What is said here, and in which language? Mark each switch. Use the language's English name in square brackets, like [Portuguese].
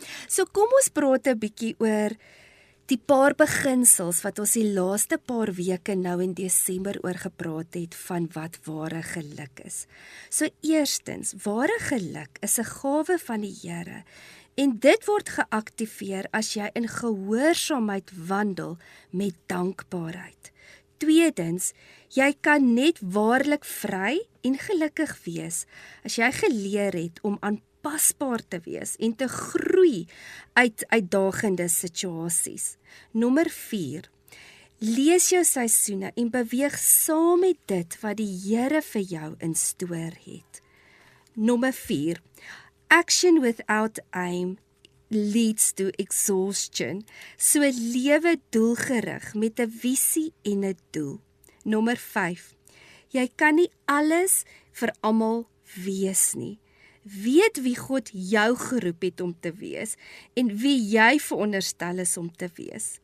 [Afrikaans] So kom ons praat 'n bietjie oor die paar beginsels wat ons die laaste paar weke nou in Desember oor gepraat het van wat ware geluk is. So eerstens, ware geluk is 'n gawe van die Here en dit word geaktiveer as jy in gehoorsaamheid wandel met dankbaarheid. Tweedens, jy kan net waarlik vry en gelukkig wees as jy geleer het om aanpasbaar te wees en te groei uit uitdagende situasies. Nommer 4. Lees jou seisoene en beweeg saam met dit wat die Here vir jou instoor het. Nommer 4. [English] Action without aim leads to exhaustion. [Afrikaans] So lewe doelgerig met 'n visie en 'n doel. Nommer 5. Jy kan nie alles vir almal wees nie. Weet wie God jou geroep het om te wees en wie jy veronderstel is om te wees.